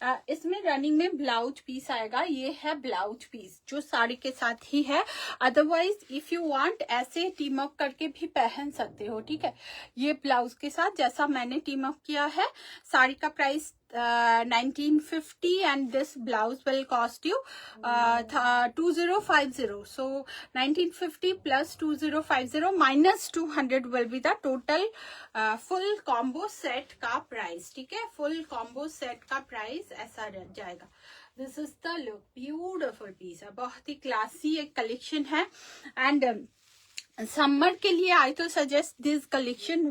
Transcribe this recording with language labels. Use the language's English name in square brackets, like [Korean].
[Hindi] इसमें रनिंग में blouse piece आएगा, ये है ब्लाउज पीस जो साड़ी के साथ ही है। अदरवाइज [English] if you want [Hindi] ऐसे टीम अप करके भी पहन सकते हो, ठीक है, ये ब्लाउज के साथ जैसा मैंने टीम अप किया है। साड़ी का price [English] 1950 and this blouse will cost you 2050. So 1950 plus 2050 minus 200 will be the total full combo set [Hindi] का प्राइस, ठीक है, फुल कॉम्बो सेट का प्राइस ऐसा जाएगा। [English] this is the look, [Hindi] beautiful piece है, बहुत ही क्लासी एक कलेक्शन है एंड समर के लिए [English] I तो suggest this collection.